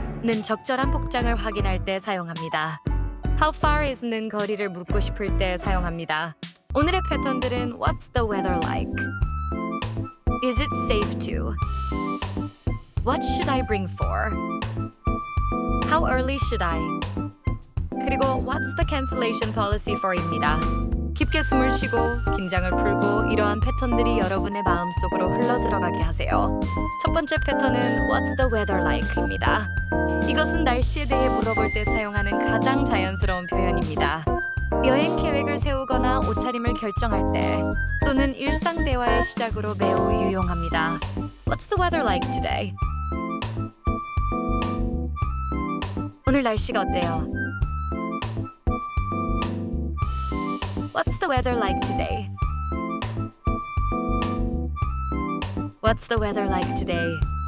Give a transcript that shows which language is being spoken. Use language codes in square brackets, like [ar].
[ko] 는 적절한 복장을 확인할 때 사용합니다. [en] How far is [ko] 는 거리를 묻고 싶을 때 사용합니다. 오늘의 패턴들은 [en] What's the weather like? Is it safe to? What should I bring for? How early should I? [ko] 그리고 [en] What's the cancellation policy for입니다. [ko] 깊게 숨을 쉬고 긴장을 풀고 이러한 패턴들이 여러분의 마음속으로 흘러들어가게 하세요. 첫 번째 패턴은 [en] What's the weather like [ko] 입니다. 이것은 날씨에 대해 물어볼 때 사용하는 가장 자연스러운 표현입니다. 여행 계획을 세우거나 옷차림을 결정할 때 또는 일상 대화의 시작으로 매우 유용합니다. [en] What's the weather like today? [ko] 오늘 날씨가 어때요? [en] What's the weather like today? What's the weather like today?